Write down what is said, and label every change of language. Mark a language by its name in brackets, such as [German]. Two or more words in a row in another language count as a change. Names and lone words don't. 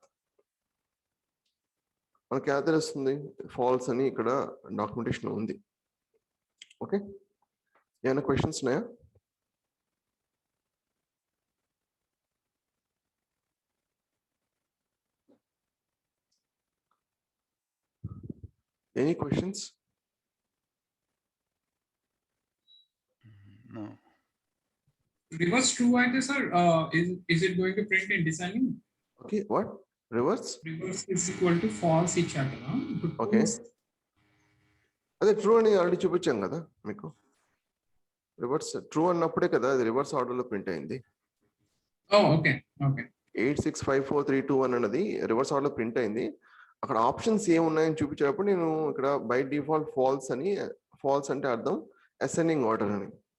[Telugu] మనకి ఎలా తెలుస్తుంది, ఫాల్స్ అని ఇక్కడ డాక్యుమెంటేషన్ ఉంది. ఓకే, ఏమైనా క్వశ్చన్స్ ఉన్నాయా? [English] Any questions? No. Reverse true [Telugu] అయితే సార్ [English] is it going to print in descending? Okay, what reverse? Reverse is equal to false [Telugu] ఇచ్చారు కదా. ఓకే, అదే ట్రూ అని ఆల్రెడీ చూపించాం కదా మీకు. [English] reverse true [Telugu] అన్నప్పుడే కదా అది [English] reverse order [Telugu] లో ప్రింట్ అయింది. [English] okay okay [Telugu] 8654321 అన్నది [English] reverse order [Telugu] లో ప్రింట్ అయింది. అక్కడ ఆప్షన్స్ ఏమున్నాయని చూపించేటప్పుడు నేను ఇక్కడ [English] by default false [Telugu] అని, ఫాల్స్ అంటే అర్థం [English] ascending order [Telugu] అని.